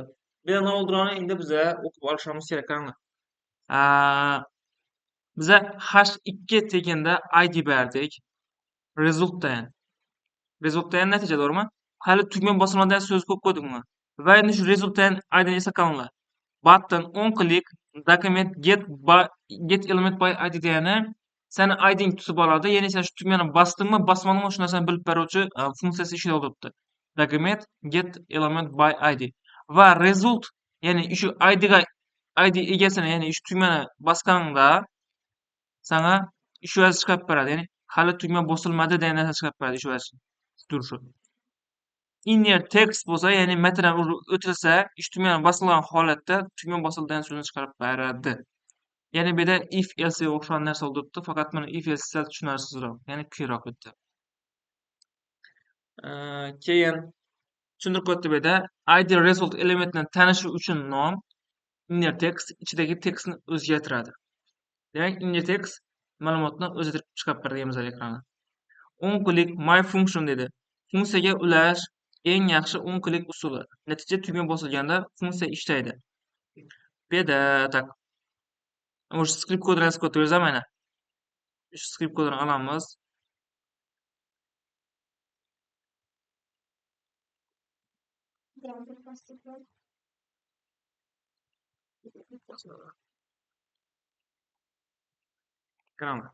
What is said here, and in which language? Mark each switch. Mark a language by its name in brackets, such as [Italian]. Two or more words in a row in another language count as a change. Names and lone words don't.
[Uzbek] Bu yerda nima bo'lganini endi biza o'qib olishimiz kerak qaranglar. Biza h2 deganda id berdik. Resultdan. Resultdan natija to'g'rimi? Hali tugma bosilmadan so'z ko'p qo'ydikmi? Va endi shu resultdan idni esa qaranglar. [English] Button on click document get element by id [Uzbek] degani seni iding tutib oladi. Ya'ni sen shu tugmani bosdingmi, bosmadingmi shu narsani bilib beruvchi funksiyasi ishida turibdi. [English] Document get element by id [Uzbek] va result ya'ni shu id egasini ya'ni shu tugmani bosganingda sana shu yozuv chiqarib beradi. Ya'ni hali tugma bosilmadi degan narsa chiqarib beradi shu yozuv. Turishi. [English] Inner text [Uzbek] bo'lsa, ya'ni matn o'tilsa, ish tugmani bosilgan holatda tugma bosilgan so'zni chiqarib beradi. Ya'ni bu yerda [English] if else [Uzbek] o'xshagan narsa bo'libdi, faqat mana [English] if else [Uzbek] sal tushunarsizroq, ya'ni quyiroq o'tdi. Keyin tushuntirib qo'ydi bu yerda id result elementini tanishi uchun nom [English] inner text [Uzbek] ichidagi tekstni o'zgartiradi. Demak, [English] inner text [Uzbek] ma'lumotni o'zgartirib chiqarib beradi degan ekranga. [English] On click my function [Uzbek] dedi. Funksiyaga ulash eng yaxshi [English] on click [Uzbek] usuli. Natija tugma bosilganda funksiya ishlaydi. Bu yerda tak o'sha script kodini yozib qo'yamiz mana. Shu script kodini olamiz. Qaranglar.